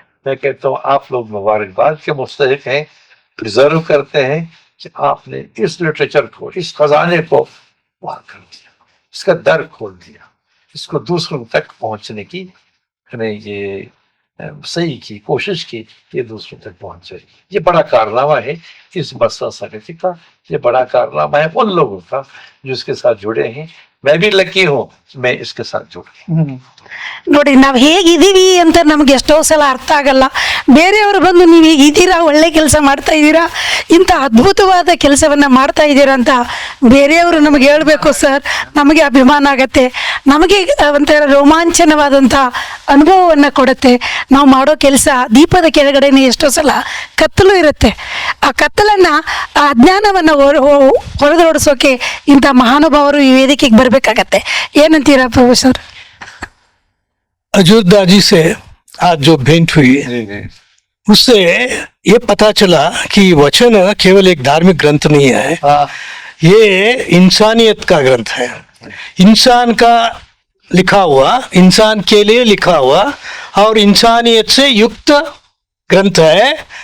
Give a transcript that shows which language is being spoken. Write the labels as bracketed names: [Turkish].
[Hindi] मैं कहता हूँ आप लोग मुबारकबाद के मुस्तहिक हैं, प्रिजर्व करते हैं कि आपने इस लिटरेचर को, इस खजाने को बाहर कर दिया, इसका दर खोल दिया, इसको दूसरों तक पहुंचने की ये सही की कोशिश की, ये दूसरों तक पहुंचे। ये बड़ा कारनामा है इस बसरा समिति का, ये बड़ा कारनामा है उन लोगों का जो इसके साथ जुड़े हैं। मैं भी लकी हूँ, मैं इसके साथ जुड़ गया। [Kannada] ನೋಡಿ, ನಾವು ಹೇಗಿದ್ದೀವಿ ಅಂತ ನಮ್ಗೆ ಎಷ್ಟೋ ಸಲ ಅರ್ಥ ಆಗಲ್ಲ. ಬೇರೆಯವರು ಬಂದು ನೀವು ಹೀಗಿದ್ದೀರಾ, ಒಳ್ಳೆ ಕೆಲಸ ಮಾಡ್ತಾ ಇದ್ದೀರಾ, ಇಂಥ ಅದ್ಭುತವಾದ ಕೆಲಸವನ್ನ ಮಾಡ್ತಾ ಇದ್ದೀರಾ ಅಂತ ಬೇರೆಯವರು ನಮಗೆ ಹೇಳಬೇಕು ಸರ್, ನಮಗೆ ಅಭಿಮಾನ ಆಗತ್ತೆ, ನಮಗೆ ಒಂಥರ ರೋಮಾಂಚನವಾದಂಥ ಅನುಭವವನ್ನು ಕೊಡುತ್ತೆ. ನಾವು ಮಾಡೋ ಕೆಲಸ ದೀಪದ ಕೆಳಗಡೆನೇ ಎಷ್ಟೋ ಸಲ ಕತ್ತಲು ಇರುತ್ತೆ, ಆ ಕತ್ತಲನ್ನು, ಆ ಅಜ್ಞಾನವನ್ನು ಹೊರದೋಡಿಸೋಕೆ ಇಂಥ ಮಹಾನುಭಾವರು ಈ ವೇದಿಕೆಗೆ ಬರಬೇಕಾಗತ್ತೆ. ಏನಂತೀರಾ ಪ್ರೊಫೆಸರ್? [Hindi] अजूर्दा जी से आज जो भेंट हुई, उससे ये पता चला कि वचन केवल एक धार्मिक ग्रंथ नहीं है, ये इंसानियत का ग्रंथ है, इंसान का लिखा हुआ, इंसान के लिए लिखा हुआ और इंसानियत से युक्त ग्रंथ है।